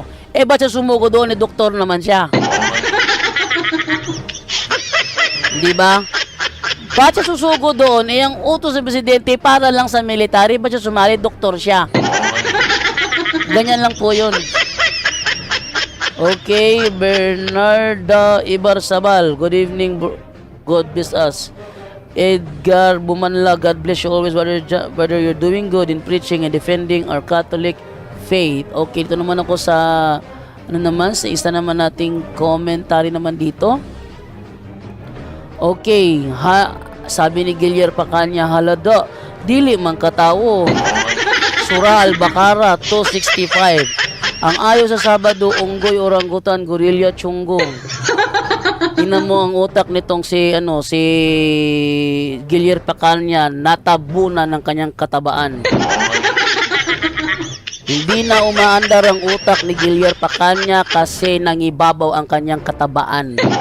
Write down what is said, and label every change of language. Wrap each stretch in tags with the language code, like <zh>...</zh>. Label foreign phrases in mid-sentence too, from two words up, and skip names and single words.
<tl>Ba't siya sumuko doon? Doktor naman siya. Di ba? Ba't siya susugo doon? Ang utos ng presidente para lang sa military. Ba't siya sumali? Doktor siya. Ganyan lang po yun. Okay, Bernarda Ibarzabal.</tl> <en>Good evening, God bless us. Edgar Bumanla, God bless you always, brother, you're doing good in preaching and defending our Catholic faith.</en> <tl>Okay, ito naman ako sa sa isa naman nating commentary naman dito. Okay, sabi ni Gilier Pacanya, halada,</tl> <ceb>dili man katawo. Surah Al-Baqarah 265. Ang ayo sa Sabado, unggoy, orangutan, gorilla, tsunggong.</ceb> <tl>Tingnan mo ang utak nitong si Gilier Pacanya, natabunan ng kanyang katabaan. Hindi na umaandar ang utak ni Gilier Pacanya kasi nangibabaw ang kanyang katabaan.</tl>